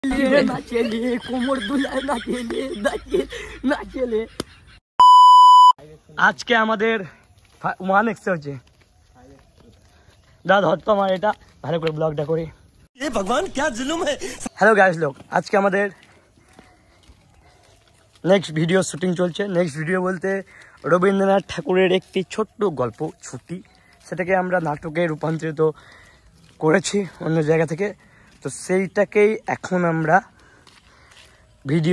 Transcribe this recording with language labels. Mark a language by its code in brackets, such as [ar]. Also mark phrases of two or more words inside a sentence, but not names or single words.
[bn] আজকে আমাদের 1x হচ্ছে দাদা হতো আমার এটা ভালো করে ব্লগটা করি এ ভগবান [hi] क्या जुलुम है [en] hello guys [bn] লোক আজকে আমাদের [en] next video shooting [bn] চলছে নেক্সট ভিডিও বলতে রবীন্দ্রনাথ ঠাকুরের একটি ছোট্ট গল্প ছুটি সেটাকে আমরা নাটকে রূপান্তরিত করেছি অন্য জায়গা থেকে তো সেইটাকেই এখন আমরা ভিডিও